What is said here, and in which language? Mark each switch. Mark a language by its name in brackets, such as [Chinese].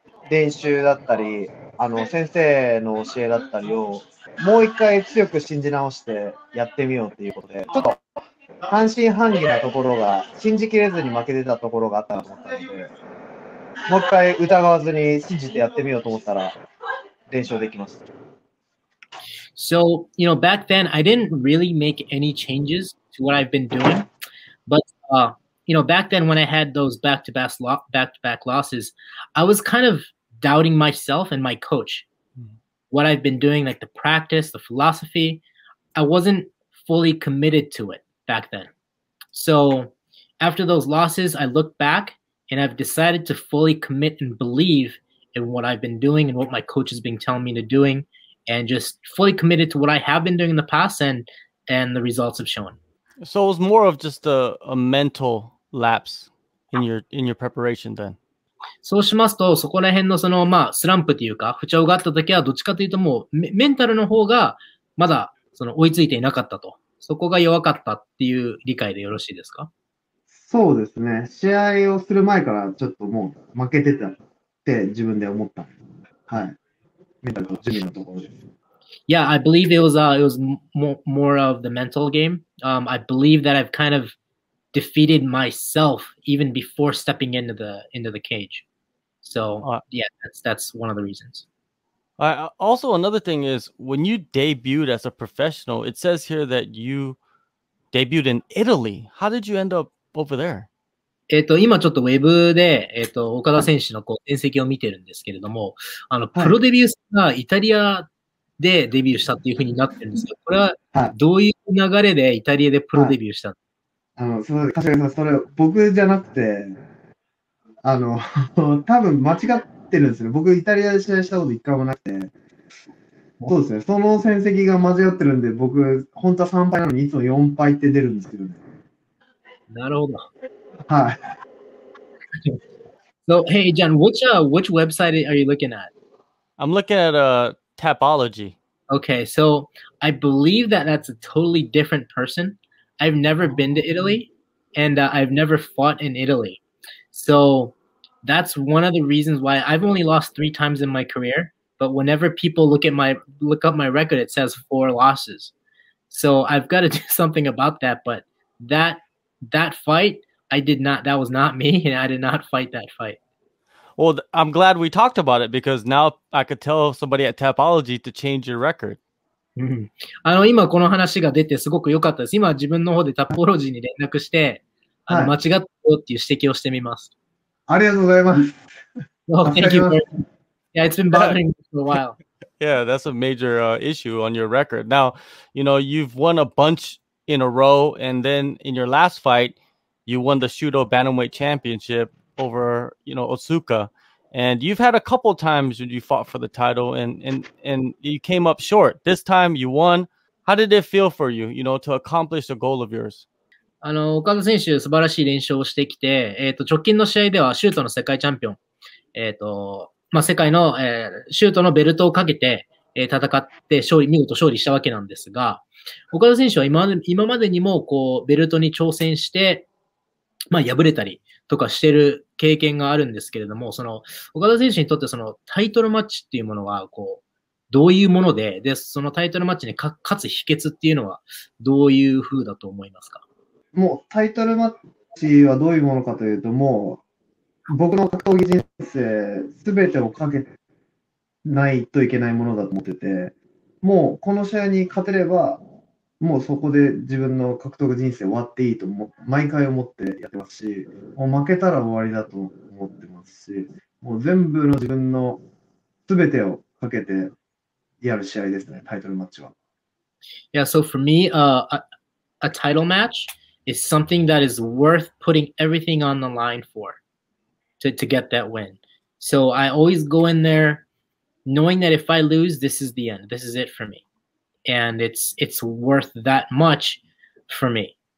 [Japanese] 練習だったり、先生の教えだったりをもう一回強く信じ直してやってみようということで、ちょっと半信半疑なところが、信じきれずに負けてたところがあったと思ったので、もう一回疑わずに信じてやってみようと思ったら連勝できました。 [English] So, back then I didn't really make any changes to what I've been doing, but back then when I had those back-to-back losses, I was kind of doubting myself and my coach. What I've been doing, like the practice, the philosophy, I wasn't fully committed to it back then. So after those losses, I look back and I've decided to fully commit and believe in what I've been doing and what my coach has been telling me to doing, and just fully committed to what I have been doing in the past, and the results have shown. So it was more of just a mental lapse in your preparation then. [Japanese] そうしますと、そこら辺のスランプというか、不調があった時は、どっちかというともうメンタルの方がまだ追いついていなかったと。そこが弱かったっていう理解でよろしいですか？そうですね。試合をする前からちょっともう負けてたって自分で思った。はい。メンタルと準備のところです。 [English] Yeah, I believe it was more of the mental game. I believe that I've kind of defeated myself even before stepping into the cage. So yeah, that's one of the reasons. Also, another thing is when you debuted as a professional, it says here that you debuted in Italy. How did you end up over there? [Japanese] 今ちょっとウェブで、岡田選手の戦績を見てるんですけれども、プロデビューがイタリアでデビューしたっていうふうになってるんですけど、これはどういう流れでイタリアでプロデビューしたの？確かにそれ僕じゃなくて、多分間違ってるんですね。僕イタリアで試合したこと一回もなくて、そうですね。その戦績が間違ってるんで、僕本当は3敗なのにいつも4敗って出るんですけどね。なるほど。はい。 [English] So, hey, John, which website are you looking at? I'm looking at Tapology. Okay, so I believe that that's a totally different person. I've never been to Italy, and I've never fought in Italy. So that's one of the reasons why I've only lost 3 times in my career. But whenever people look up my record, it says 4 losses. So I've got to do something about that. But that fight, that was not me, and I did not fight that fight. Well, I'm glad we talked about it because now I could tell somebody at Tapology to change your record. [Japanese] 今この話が出てすごく良かったです。今自分の方でタポロジーに連絡して、間違ったよっていう指摘をしてみます。ありがとうございます。 [English] Well, thank you. Yeah, it's been bothering me for a while. Yeah, that's a major issue on your record. Now, you've won a bunch in a row, and then in your last fight, you won the Shudo Bantamweight Championship over, Otsuka. And you've had a couple times when you fought for the title and you came up short. This time you won. How did it feel for you, to accomplish a goal of yours? [Japanese] 岡田選手素晴らしい連勝をしてきて、直近の試合ではシュートの世界チャンピオン、世界の、シュートのベルトをかけて、戦って見事勝利したわけなんですが、岡田選手は今までにも、こう、ベルトに挑戦して、敗れたりとかしてる経験があるんですけれども、岡田選手にとってタイトルマッチっていうものは、こう、どういうもので、そのタイトルマッチに勝つ秘訣っていうのは、どういう風だと思いますか？もうタイトルマッチはどういうものかというと、もう僕の格闘技人生すべてをかけないといけないものだと思ってて、もうこの試合に勝てれば、もうそこで自分の格闘技人生終わっていいと毎回思ってやってますし、もう負けたら終わりだと思ってますし、もう全部の自分のすべてをかけてやる試合ですね、タイトルマッチは。 [English] Yeah, so for me, a title match is something that is worth putting everything on the line for to get that win. So I always go in there knowing that if I lose, this is the end. This is it for me. And it's worth that much for me.